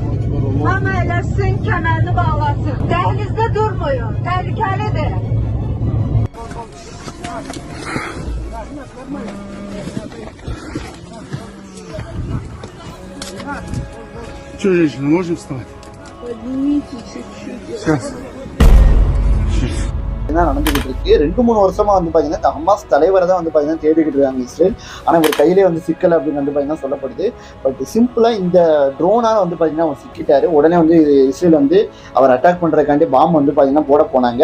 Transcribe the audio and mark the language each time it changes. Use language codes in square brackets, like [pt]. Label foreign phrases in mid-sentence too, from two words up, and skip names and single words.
[az] Hamı eləsin, kəmərini bağlasın. Dəhlizdə durmayın, təhlükəlidir. [ru] Что, женщина, можем встать? Поднимите чуть-чуть. Сейчас. [ta] நடந்துகிட்டு இருக்கு. 2-3 வருஷமா வந்து பாத்தீங்கன்னா ஹமாஸ் தலைவரை தான் வந்து பாத்தீங்கன்னா தேடிக்கிட்டு இருக்காங்க இஸ்ரேல். ஆனா ஒரு கையிலே வந்து சிக்கல் அப்படின்னு வந்து பாத்தீங்கன்னா சொல்லப்படுது. [en] but simply [ta] இந்த ட்ரோனால வந்து பாத்தீங்கன்னா அவர் சிக்கிட்டாரு. உடனே வந்து இஸ்ரேல் வந்து அவர் அட்டாக் பண்றதுக்காண்டி பாம்பு வந்து பாத்தீங்கன்னா போட போனாங்க.